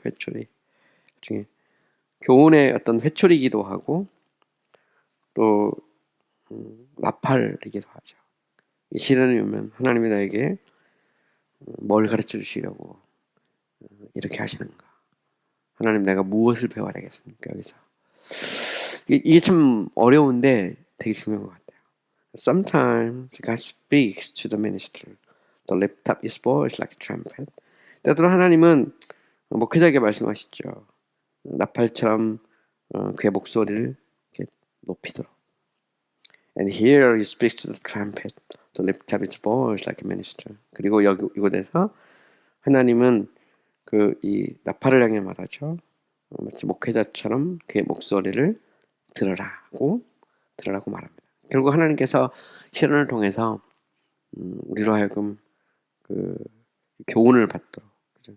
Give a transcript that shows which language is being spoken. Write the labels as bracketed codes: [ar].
[ko] 회초리 중에 교훈의 어떤 회초리이기도 하고 또 나팔이기도 하죠. 이 시련이 오면 하나님이 나에게 뭘 가르쳐 주시려고 이렇게 하시는가? 하나님 내가 무엇을 배워야 되겠습니까? 여기서 이게 참 어려운데 되게 중요한 것 같아요. [en] Sometimes God speaks to the minister. The lift up his voice like a trumpet. [ko] 때때로 하나님은 목회자에게 말씀하시죠. 나팔처럼 그의 목소리를 이렇게 높이도록. [en] And here he speaks to the trumpet. To lift up his voice like a minister. [ko] 그리고 이곳에서 하나님은 이 나팔을 향해 말하죠. 마치 목회자처럼 그의 목소리를 들으라고 말합니다. 결국 하나님께서 시련을 통해서 우리로 하여금 그 교훈을 받도록 그죠?